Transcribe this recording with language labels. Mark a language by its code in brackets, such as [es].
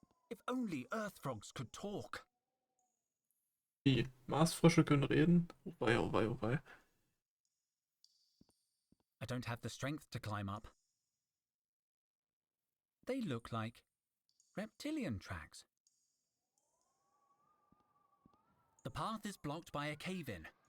[en] If only earth frogs could talk. [de] Die Marsfrösche können reden. Oh wei, oh wei, oh wei. [en] I don't have the strength to climb up. They look like reptilian tracks. The path is blocked by a cave-in.